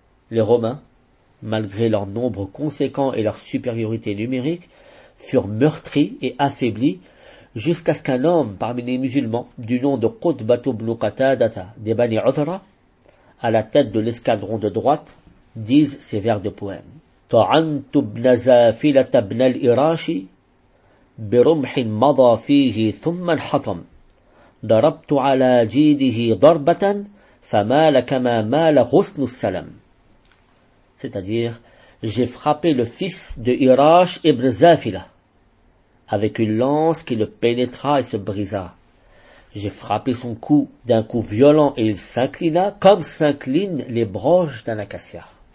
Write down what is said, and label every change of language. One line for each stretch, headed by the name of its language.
French: Les Romains, malgré leur nombre conséquent et leur supériorité numérique, furent meurtris et affaiblis jusqu'à ce qu'un homme parmi les musulmans du nom de Qutbah ibn Qatadata des Bani Uthra, à la tête de l'escadron de droite, dise ces vers de poème.
Arabic: طعنت ابن زافلة ابن الإراش برمح مضى فيه ثم انحطم ضربت على جيده ضربة فمال كما مال غصن السلم.
French: C'est-à-dire, j'ai frappé le fils de Irash ibn Zafila avec une lance qui le pénétra et se brisa. J'ai frappé son cou d'un coup violent et il s'inclina comme s'inclinent les branches d'un acacia.